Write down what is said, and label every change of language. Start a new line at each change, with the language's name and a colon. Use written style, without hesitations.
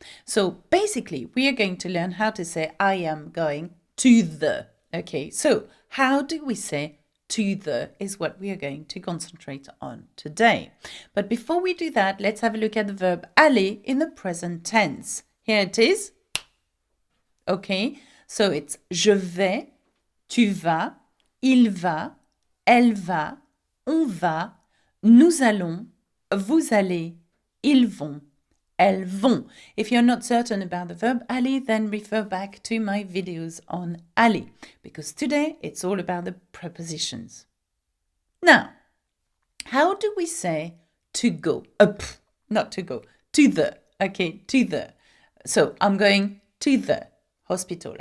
English: So basically, we are going to learn how to say I am going to the. Okay, so how do we say to the is what we are going to concentrate on today. But before we do that, let's have a look at the verb aller in the present tense. Here it is. Okay, so it's
French: je vais, tu vas, il va, elle va, on va, nous allons, vous allez, ils vont, elles vont.
English: If you're not certain about the verb aller, then refer back to my videos on aller, because today it's all about the prepositions. Now, how do we say to go? Not to go, to the. Okay, to the. So I'm going to the hospital.